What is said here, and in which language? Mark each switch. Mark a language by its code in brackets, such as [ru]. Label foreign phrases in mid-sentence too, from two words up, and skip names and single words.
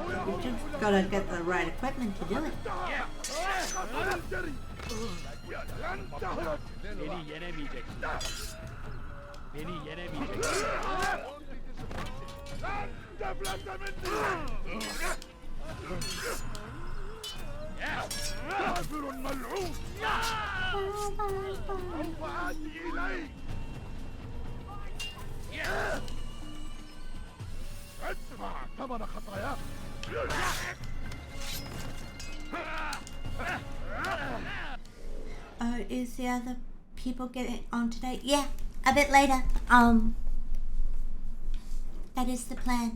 [en] We just gotta get the right equipment to do it. [tr] Beni yenemeyeceksin. Beni yenemeyeceksin. [ar] كافر ملعون سوف آتي إليك ادفع ثمن خطاياك [en] Is the other people getting on today? Yeah, a bit later. That is the plan.